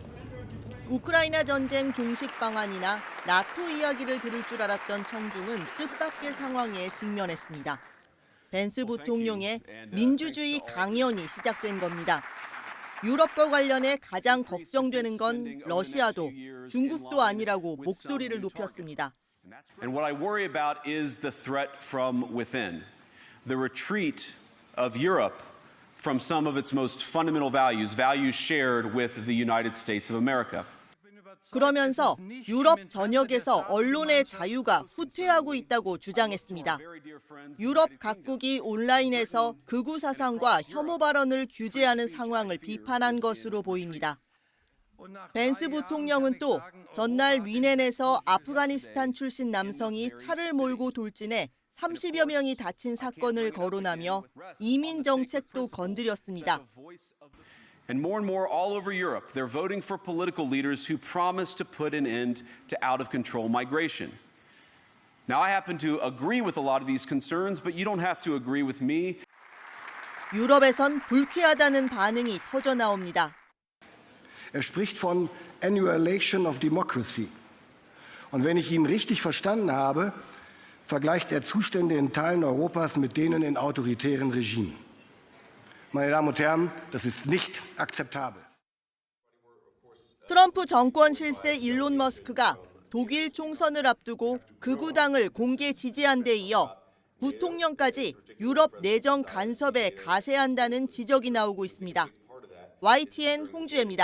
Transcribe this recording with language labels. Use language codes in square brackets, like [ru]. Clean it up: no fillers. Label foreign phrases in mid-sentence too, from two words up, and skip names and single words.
[ko] 우크라이나 전쟁 종식 방안이나 나토 이야기를 들을 줄 알았던 청중은 뜻밖의 상황에 직면했습니다. 벤스 부통령의 민주주의 강연이 시작된 겁니다. 유럽과 관련해 가장 걱정되는 건 러시아도 중국도 아니라고 목소리를 높였습니다. [en] And what I worry about is the threat from within, the retreat of Europe from some of its most fundamental values, values shared with the United States of America. [ko] 그러면서 유럽 전역에서 언론의 자유가 후퇴하고 있다고 주장했습니다. 유럽 각국이 온라인에서 극우 사상과 혐오 발언을 규제하는 상황을 비판한 것으로 보입니다. 벤스 부통령은 또 전날 위넨에서 아프가니스탄 출신 남성이 차를 몰고 돌진해 30여 명이 다친 사건을 거론하며 이민 정책도 건드렸습니다. [en] And more all over Europe, they're voting for political leaders who promise to put an end to out-of-control migration. Now, I happen to agree with a lot of these concerns, but you don't have to agree with me. [ko] 유럽에선 불쾌하다는 반응이 터져 나옵니다. [de] spricht von [en] Annihilation of Democracy. [de] Und wenn ich ihn richtig verstanden habe, vergleicht Zustände in Teilen Europas mit denen in autoritären Regimen. Meine Damen und Herren, das ist nicht akzeptabel. [ko] 트럼프 정권 실세 일론 머스크가 독일 총선을 앞두고 극우당을 공개 지지한 데 이어 부통령까지 유럽 내정 간섭에 가세한다는 지적이 나오고 있습니다.